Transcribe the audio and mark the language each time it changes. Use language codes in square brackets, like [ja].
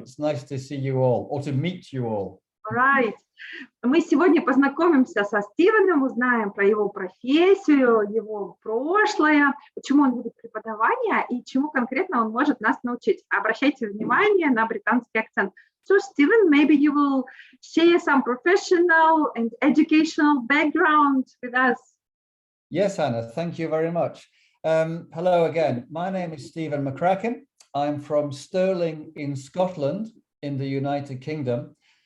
[en] It's nice to see you all, or to meet you all. Right. [ru] Мы сегодня познакомимся со Стивеном, узнаем про его профессию, его прошлое, почему он любит преподавание и чему конкретно он может нас научить. Обращайте внимание на британский акцент. [en] So, Steven, maybe you will share some professional and educational background with us. Yes, Anna, thank you very much. Hello again. My name is Stephen McCracken. I'm from Stirling in Scotland in the United Kingdom.